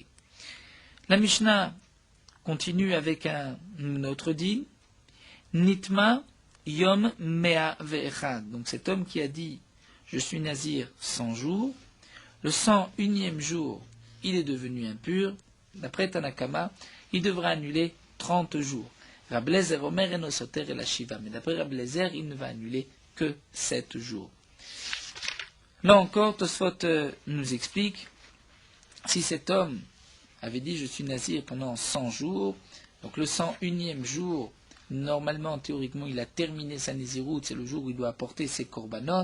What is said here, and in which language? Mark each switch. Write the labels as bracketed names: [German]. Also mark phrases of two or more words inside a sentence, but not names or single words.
[French] La Mishnah continue avec un autre din, [Hebrew] נטמא יום מאה ואחד. [French] Donc cet homme qui a dit je suis nazir 100 jours, le 101e jour, il est devenu impur. D'après Tanakama, il devra annuler 30 jours. [Hebrew] רבי אליעזר אומר אינו סותר אלא שבעה. [French] Mais d'après Rabbi Eliezer, il ne va annuler que 7 jours. Là encore, Tosfot nous explique, si cet homme avait dit je suis nazir pendant 100 jours, donc le 101e jour, normalement, théoriquement, il a terminé sa naziroute, c'est le jour où il doit apporter ses korbanot.